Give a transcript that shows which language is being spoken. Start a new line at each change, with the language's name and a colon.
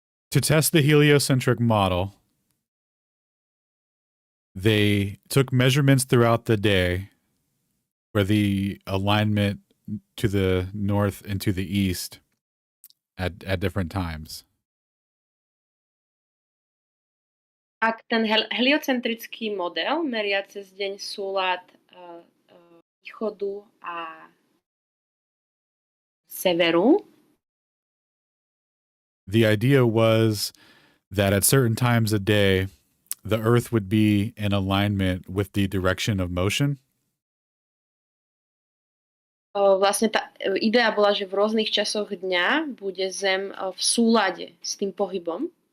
English: To test the heliocentric model, they took measurements throughout the day where the alignment to the north and to the east at different times.
Slovak: Ak ten heliocentrický model meria cez deň súlad východu a severu.
English: The idea was that at certain times a day, the Earth would be in alignment with the direction of motion.
Slovak: Vlastne tá idea bola, že v rôznych časoch dňa bude Zem v súlade s tým pohybom.